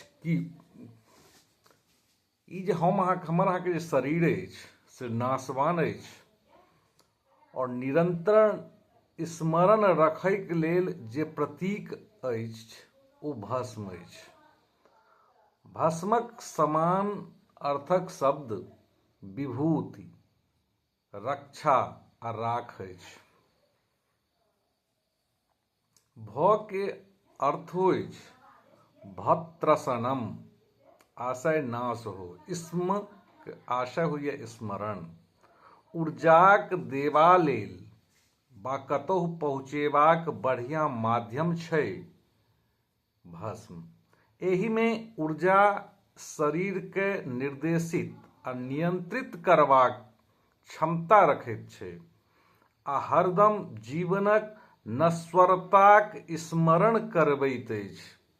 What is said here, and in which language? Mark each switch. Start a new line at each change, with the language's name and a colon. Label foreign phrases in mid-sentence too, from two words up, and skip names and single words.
Maithili: की ई जे हमर अहाँके जे शरीर अछि से नाशवान अछि और निरंतर स्मरण रखैके लेल जे प्रतीक अछि ओ भस्म अछि। भस्मक समान अर्थक शब्द विभूति, रक्षा आ राख अछि। भ के अर्थ अछि भत्रसनम, आशय नाश हो। स्म के आशय होइए स्मरण। ऊर्जाक देबा लेल बा कतहु पहुँचेबाक बढ़िया माध्यम छै भस्म। एहि में ऊर्जा शरीर के निर्देशित आ नियंत्रित करबाक क्षमता रखैत छै आ हरदम जीवनक नश्वरताक स्मरण करबैत अछि।